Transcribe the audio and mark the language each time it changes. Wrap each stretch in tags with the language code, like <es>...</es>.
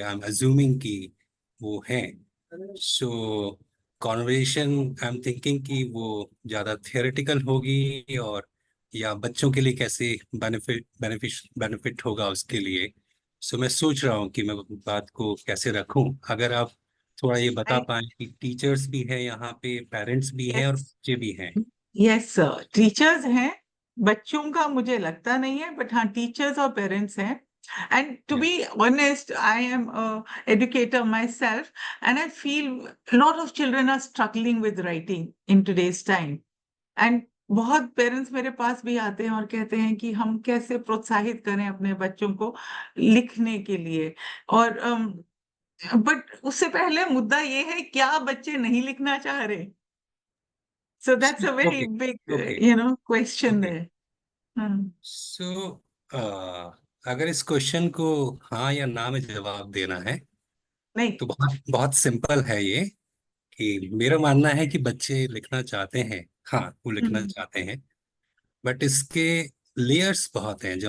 <en>I am assuming</en> <hi>कि वो हैं। सो कॉन्वर्सेशन</hi> <en>I am thinking</en> <hi>कि वो ज़्यादा थियोरेटिकल होगी और या बच्चों के लिए कैसे बेनिफिट होगा उसके लिए। सो मैं सोच रहा हूँ कि मैं बात को कैसे रखूं। अगर आप थोड़ा ये बता पाए कि टीचर्स भी है यहाँ पे, पेरेंट्स भी हैं और बच्चे भी हैं। यस सर, टीचर्स हैं, बच्चों का मुझे लगता नहीं है, बट हाँ टीचर्स और पेरेंट्स हैं.</hi> <en>And to be honest, I am an educator myself, and I feel a lot of children are struggling with writing in today's time.</en> <hi>And बहुत पेरेंट्स मेरे पास भी आते हैं और कहते हैं कि हम कैसे प्रोत्साहित करें अपने बच्चों को लिखने के लिए. और बट उससे पहले मुद्दा ये है, क्या बच्चे नहीं लिखना चाह रहे?</hi> <en>So that's a very big, question there.</en> <hi>सो अगर इस क्वेश्चन को हाँ या ना में जवाब देना है नहीं. तो बहुत बहुत सिंपल है ये कि मेरा मानना है कि बच्चे लिखना चाहते हैं। हाँ, वो लिखना चाहते हैं, बट इसके लेयर्स बहुत हैं।</hi>